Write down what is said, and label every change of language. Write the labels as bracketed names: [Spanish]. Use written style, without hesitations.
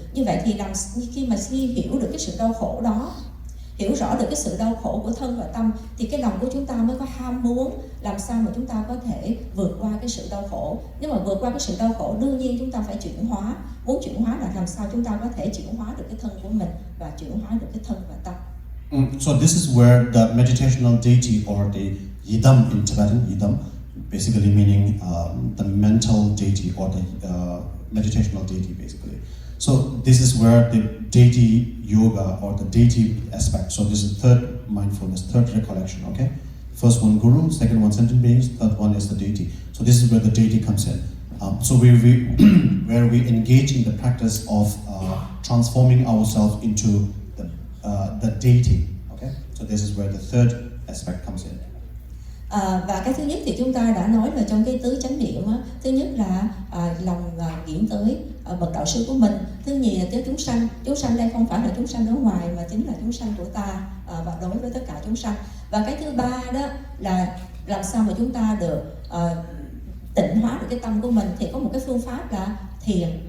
[Vietnamese] Như vậy thì khi hiểu được cái sự đau khổ đó, hiểu rõ được cái sự đau khổ của thân và tâm, thì cái lòng của chúng ta mới có ham muốn làm sao mà chúng ta có thể vượt qua cái sự đau khổ. Nếu mà vượt qua cái sự đau khổ, đương nhiên chúng ta phải chuyển hóa. Muốn chuyển hóa là làm sao chúng ta có thể chuyển hóa được cái thân của mình và chuyển hóa được cái thân và tâm. [English] So this is where the meditational deity, or the yidam in Tibetan, yidam, basically meaning the mental deity or the meditational deity, basically. So this is where the deity yoga or the deity aspect. So this is third mindfulness, third recollection. Okay, first one guru, second one sentient beings, third one is the deity. So this is where the deity comes in. So where we engage in the practice of transforming ourselves into the deity. Okay, so this is where the third aspect comes in. [Vietnamese] Và cái thứ nhất thì chúng ta đã nói là trong cái tứ chánh niệm á, thứ nhất là lòng nghĩ tới bậc đạo sư của mình, thứ nhì là tới chúng sanh đây không phải là chúng sanh ở ngoài mà chính là chúng sanh của ta, và đối với tất cả chúng sanh. Và cái thứ ba đó là làm sao mà chúng ta được tịnh hóa được cái tâm của mình, thì có một cái phương pháp là thiền.